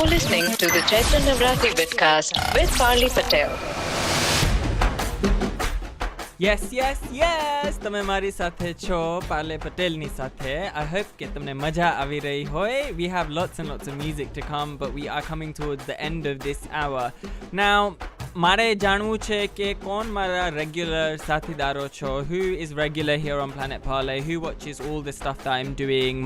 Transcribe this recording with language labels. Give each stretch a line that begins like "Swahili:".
English: listening to the Chaitra Navratri Vidcast with Farley Patel.
Gujarati: Yes yes yes તમે મારી સાથે છો પાર્લે પટેલની સાથે.
English: I hope
Gujarati: કે તમને મજા આવી રહી હોય.
English: We have lots and lots of music to come, but we are coming towards the end of this hour.
Gujarati: Now, મારે જાણવું છે કે કોણ મારા regular સાથીદારો છો.
English: Who is regular here on Planet Parley? Who watches all the stuff that I'm doing?